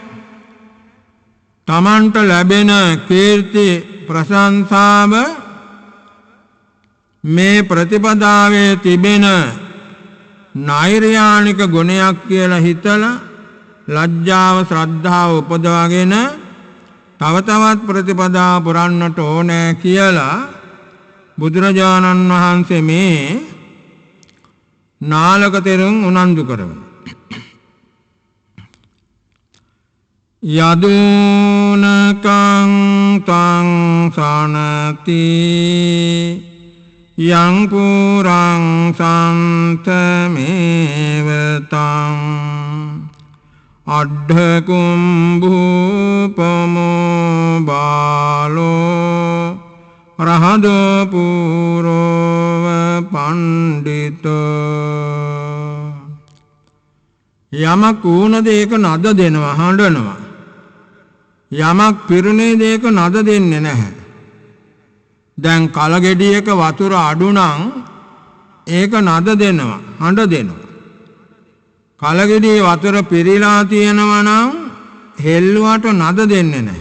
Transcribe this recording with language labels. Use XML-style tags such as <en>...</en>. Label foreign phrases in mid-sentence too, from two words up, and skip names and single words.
<si>තමන්ට ලැබෙන කීර්ති ප්‍රශංසාව මේ ප්‍රතිපදාවේ තිබෙන නෛර්යානික ගුණයක් කියලා හිතලා ලැජ්ජාව ශ්‍රද්ධාව උපදවාගෙන තව තවත් ප්‍රතිපදාව පුරන්නට ඕනේ කියලා බුදුරජාණන් වහන්සේ මේ නාලක තෙරුන් උනන්දු කරනවා.</si> <pi>යදුනකං තං සනති යං පුරං සන්තමේවතං අඩ්ඨකුම්භූපමෝ බාලෝ රහදෝ පුරෝව පණ්ඩිතෝ.</pi> <si>යමක් ඌන දෙයක නද දෙනවා හඬනවා. යමක් පිරුණේ දෙයක නද දෙන්නේ නැහැ. දැන් කලගෙඩියක වතුර අඩු නම් ඒක නද දෙනවා හඬ දෙනවා. කලගෙඩියේ වතුර පිරීලා තියෙනවා නම් හෙල්ලුවට නද දෙන්නේ නැහැ.</si>